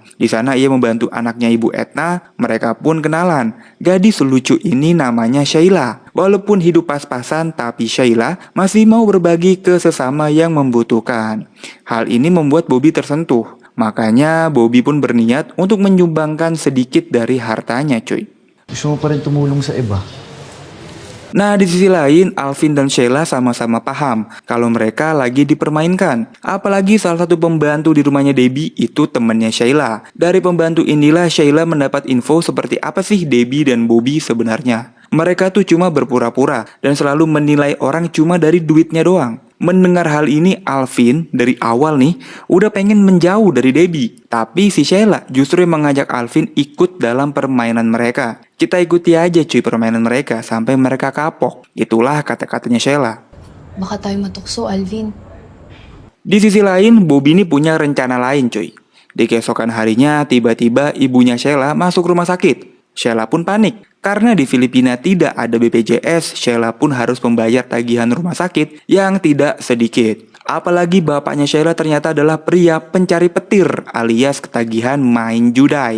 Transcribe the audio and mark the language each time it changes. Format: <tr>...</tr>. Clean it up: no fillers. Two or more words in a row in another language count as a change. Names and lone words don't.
<id>Di sana ia membantu anaknya Ibu Etna, mereka pun kenalan. Gadis lucu ini namanya Sheila. Walaupun hidup pas-pasan, tapi Sheila masih mau berbagi ke sesama yang membutuhkan. Hal ini membuat Bobby tersentuh. Makanya Bobby pun berniat untuk menyumbangkan sedikit dari hartanya cuy.</id> <tl>Gusto mo pa rin tumulong sa iba?</tl> <id>Nah di sisi lain Alvin dan Sheila sama-sama paham kalau mereka lagi dipermainkan. Apalagi salah satu pembantu di rumahnya Debbie itu temannya Sheila. Dari pembantu inilah Sheila mendapat info seperti apa sih Debbie dan Bobby sebenarnya. Mereka tuh cuma berpura-pura dan selalu menilai orang cuma dari duitnya doang. Mendengar hal ini Alvin dari awal nih udah pengen menjauh dari Debbie. Tapi si Sheila justru mengajak Alvin ikut dalam permainan mereka. Kita ikuti aja cuy permainan mereka sampai mereka kapok. Itulah kata-katanya Sheila.</id> <tl>Baka tayo matukso, Alvin.</tl> <id>Di sisi lain Bobby ini punya rencana lain cuy. Di keesokan harinya tiba-tiba ibunya Sheila masuk rumah sakit. Sheila pun panik. Karena di Filipina tidak ada BPJS, Sheila pun harus membayar tagihan rumah sakit yang tidak sedikit. Apalagi bapaknya Sheila ternyata adalah pria pencari petir alias ketagihan main judai.</id>